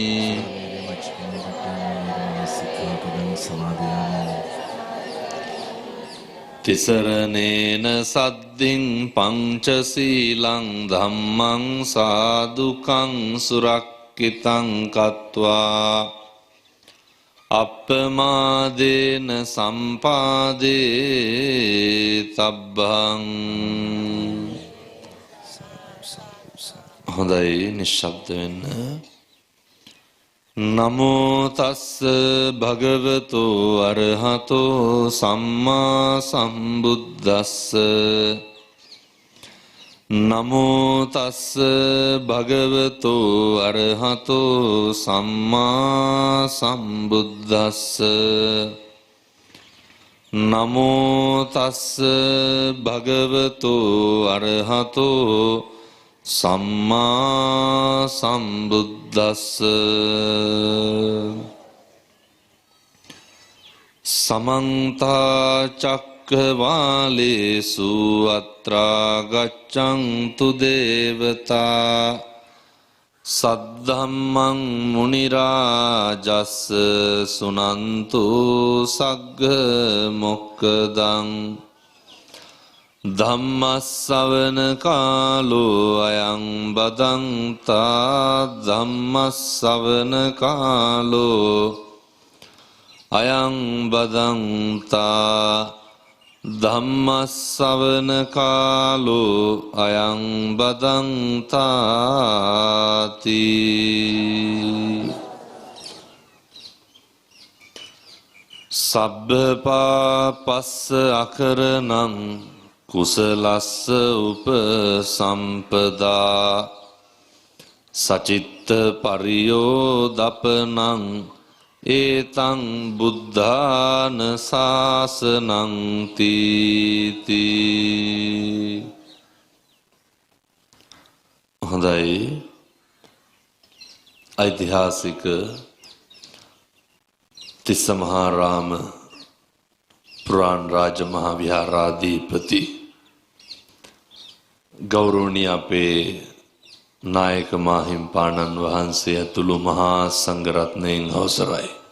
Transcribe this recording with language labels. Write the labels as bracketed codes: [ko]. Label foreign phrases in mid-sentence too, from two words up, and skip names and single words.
[pi] තිසරණේන සද්දින් පංචසීලං ධම්මං සාදුකං සුරක්ඛිතං කତ୍වා අප්පමාදේන සම්පාදේ තබ්බං. [si] හොඳයි, නිශ්ශබ්ද වෙන්න. [pi] නමෝ තස්ස භගවතු අරහතෝ සම්මා සම්බුද්දස්ස. නමෝ තස්ස භගවතු අරහතෝ සම්මා සම්බුද්දස්ස. නමෝ තස්ස භගවතු අරහතෝ සම්මා සම්බුද්දස්ස. සමන්ත චක්කවාලේසු අත්‍රා ගච්ඡන්තු දේවතා සද්ධම්මං මුනි රාජස් සුනන්තු සග්ග මොක්ඛදං. ධම්මස්සවන කාලෝ අයං බදන්තා ධම්මස්සවන කාලෝ අයං බදන්තා ධම්මස්සවන කාලෝ අයං බදන්තාති. සබ්බපාපස්ස අකරණං කුසලස්ස උපසම්පදා සචිත්ත පරියෝදපනං ඒතං බුද්ධාන ශාසනං තීති. [si] හොඳයි, ඓතිහාසික තිස්සමහාරාම පුරාණ රාජ මහා විහාරාධිපති ගෞරවනීය අපේ නායක මාහිම්පාණන් වහන්සේ ඇතුළු මහා සංඝරත්නයන් අවසරයි.